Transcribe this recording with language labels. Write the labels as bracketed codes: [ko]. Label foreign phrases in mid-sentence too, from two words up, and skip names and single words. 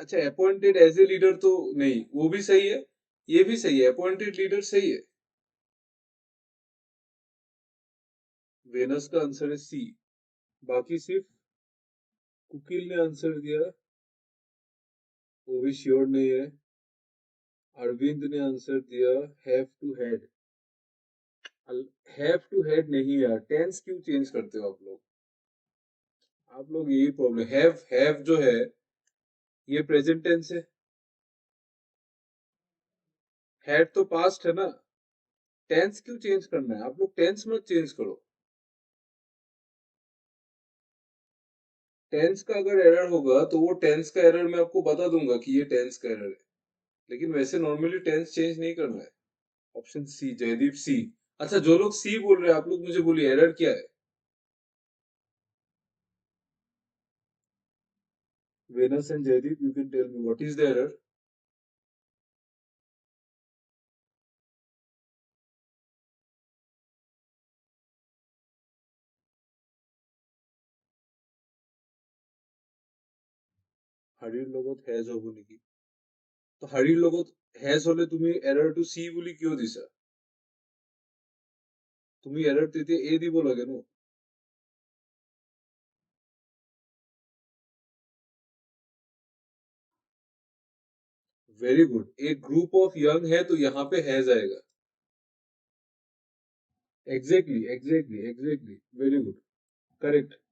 [hi] अच्छा, [en] appointed as a leader [hi] तो नहीं, वो भी सही है, ये भी सही है, [en] appointed leader [hi] सही है। वेनस का आंसर है सी। बाकी सिर्फ कुकिल ने आंसर दिया, वो भी श्योर नहीं है। अरविंद ने आंसर दिया [en] have to had. have to had [hi] नहीं यार, टेंस क्यों चेंज करते हो आप लोग? आप लोग यही प्रॉब्लम, हैव जो है ये [en] present tense [hi] है, हैड तो पास्ट है ना, टेंस क्यों चेंज करना है? आप लोग टेंस मत चेंज करो। टेंस का अगर एरर होगा तो वो टेंस का एरर मैं आपको बता दूंगा कि ये टेंस का एरर है, लेकिन वैसे [en] normally tense change [hi] नहीं करना है। [en] option C, [hi] जयदीप सी। अच्छा, जो लोग सी बोल रहे हैं आप लोग मुझे बोलिए एरर क्या है? वेनस एंड जयदीप, [en] You can tell me what is the error? [as] হাড়ির লগত হ্যাজ হব নেকি? তো হাড়ির লগত হ্যাজ হলে তুমি [en] error to C [as] বুলি কিয় দিছা? তুমি এরর তেতিয়া এ দিব লাগে ন। [en] very good, [hi] एक [en] group of young [hi] है तो यहाँ पे हैज आएगा। [en] Exactly exactly exactly, very good, correct.